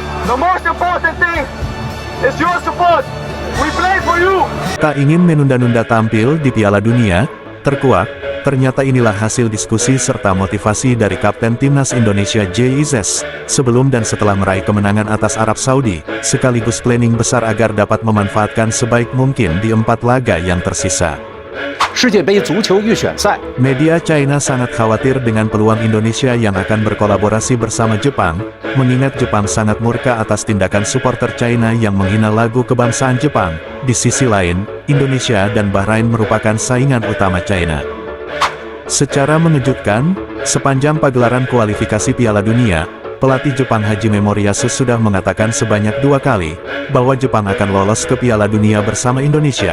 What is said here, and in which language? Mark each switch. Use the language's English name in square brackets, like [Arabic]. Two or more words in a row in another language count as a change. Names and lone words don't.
[English] The most important thing is your support. We play for you. [Indonesian] Tak ingin menunda-nunda tampil di Piala Dunia, terkuak, ternyata inilah hasil diskusi serta motivasi dari Kapten Timnas Indonesia JIZ, sebelum dan setelah meraih kemenangan atas Arab Saudi, sekaligus [English] planning besar [Indonesian] agar dapat memanfaatkan sebaik mungkin di 4 laga yang tersisa. [Chinese] 世界杯足球预选赛， [Indonesian] Media China sangat khawatir dengan peluang Indonesia yang akan berkolaborasi bersama Jepang, mengingat Jepang sangat murka atas tindakan supporter China yang menghina lagu kebangsaan Jepang. Di sisi lain, Indonesia dan Bahrain merupakan saingan utama China. Secara mengejutkan, sepanjang pagelaran kualifikasi Piala Dunia, pelatih Jepang Hajime Moriyasu sudah mengatakan sebanyak 2 kali, bahwa Jepang akan lolos ke Piala Dunia bersama Indonesia.